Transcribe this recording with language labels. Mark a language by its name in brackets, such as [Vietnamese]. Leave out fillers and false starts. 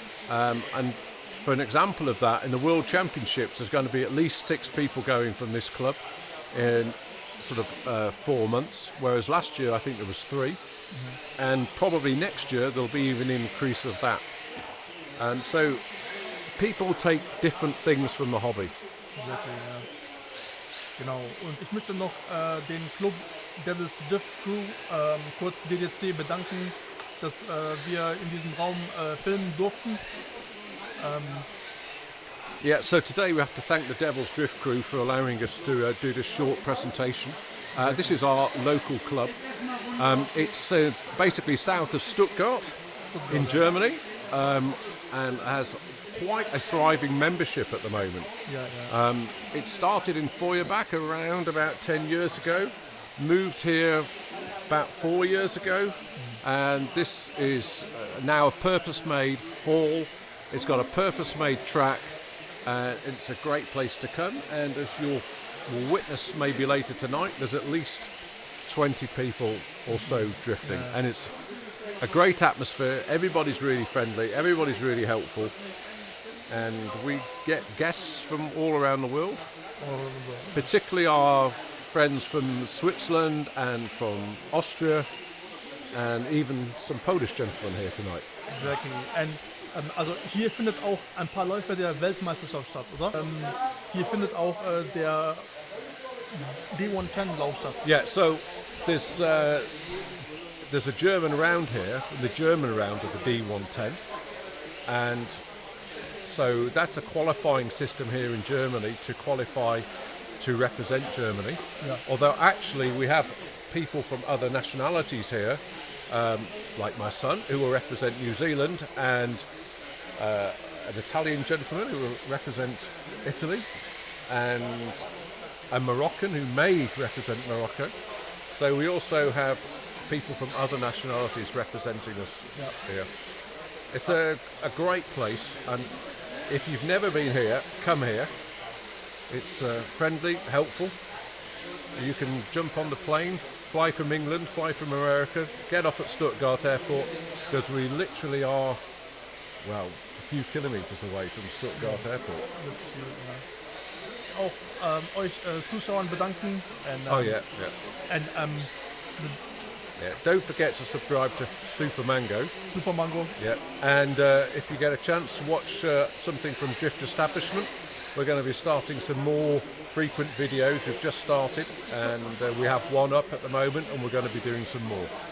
[English] And for an example of that, in the World Championships, there's going to be at least 6 people going from this club in sort of 4 months, whereas last year I think there was 3. Mm-hmm. And probably next year there'll be even an increase of that. And so people take different things from the hobby. Exactly, [German] ja. Genau. Und ich möchte noch den Club Welches Drift Crew, kurz DDC, bedanken, dass wir in diesem Raum filmen durften. [English] Yeah, so today we have to thank the Devil's Drift crew for allowing us to do this short presentation. This is our local club. It's basically south of Stuttgart in Germany, and has quite a thriving membership at the moment. [German] Ja, ja. [English] It started in Feuerbach around about 10 years ago, moved here about 4 years ago, and this is now a purpose-made hall. It's got a purpose-made track, and it's a great place to come, and as you'll witness maybe later tonight, there's at least 20 people or so drifting, and it's a great atmosphere. Everybody's really friendly, everybody's really helpful, and we get guests from all around the world, particularly our friends from Switzerland and from Austria, and even some Polish gentlemen here tonight. Exactly. [German] And also hier findet auch ein paar Läufe der Weltmeisterschaft statt, oder? Hier findet auch der D110 Lauf statt. [English] Yeah, so there's a German round here, the German round of the D110, and so that's a qualifying system here in Germany to qualify to represent Germany. Yeah. Although actually we have people from other nationalities here, like my son, who will represent New Zealand, and an Italian gentleman who will represent Italy, and a Moroccan who may represent Morocco. So we also have people from other nationalities representing us here. It's a great place, and if you've never been here, come here. It's friendly, helpful. You can jump on the plane, fly from England, fly from America, get off at Stuttgart Airport, because we literally are, well, a few kilometres away from Stuttgart Airport. [German] Auch euch Zuschauern bedanken. [English] And, Oh yeah, yeah. And Yeah, don't forget to subscribe to Super Mango. Super Mango. Yeah, and if you get a chance, watch something from Drift Establishment. We're going to be starting some more frequent videos. We've just started, and we have one up at the moment, and we're going to be doing some more.